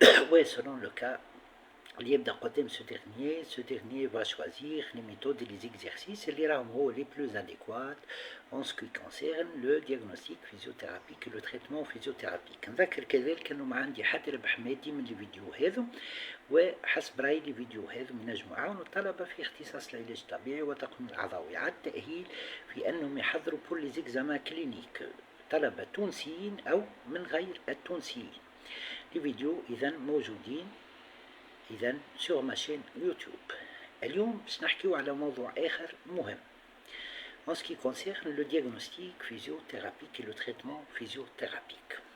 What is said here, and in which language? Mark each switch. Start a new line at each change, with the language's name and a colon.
French: و selon le cas
Arabic: اللي يبدأ قدام
French: ce dernier va choisir les méthodes et les exercices
Arabic: اللي راهم هو
French: les plus adéquats en ce qui concerne le diagnostic physiothérapique et le traitement physiothérapique.
Arabic: نذكر كذلك انه ما عندي حتى ربح مادي من الفيديو هذا، وحسب رايي الفيديو هذا ينجموا يعاونوا الطلبة في اختصاص العلاج الطبيعي وتقويم الأعضاء وإعادة التأهيل في أنهم يحضروا
French: بور لي زيكزامان كلينيك،
Arabic: طلبة تونسيين أو من غير التونسيين. الفيديو إذا موجودين
French: sur ma chaîne YouTube.
Arabic: اليوم باش نحكيو على موضوع آخر مهم
French: en ce qui concerne le diagnostic physiothérapique et le traitement physiothérapique.